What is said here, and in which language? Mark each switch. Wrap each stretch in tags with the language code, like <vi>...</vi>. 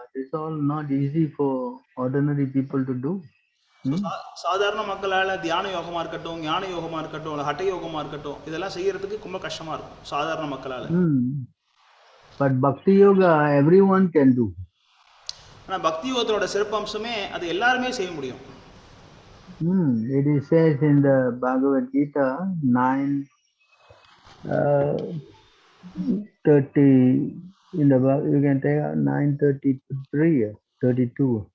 <en>It's all not easy for ordinary people to do.</en> <ta>சாதாரண மக்களால் தியான யோகமாக இருக்கட்டும், ஞான யோகமாக இருக்கட்டும், இல்லை ஹட்ட யோகமாக இருக்கட்டும், இதெல்லாம் செய்யறதுக்கு ரொம்ப கஷ்டமாக இருக்கும் சாதாரண மக்களால்.</ta> <en>But bhakti yoga everyone can do.</en> <ta>ஆனால் பக்தி யோகத்தோட சிறப்பம்சமே அது எல்லாருமே செய்ய முடியும்.</ta> <en>It is says in the Bhagavad Gita 9:30 in the you can take 9:33 32.</en>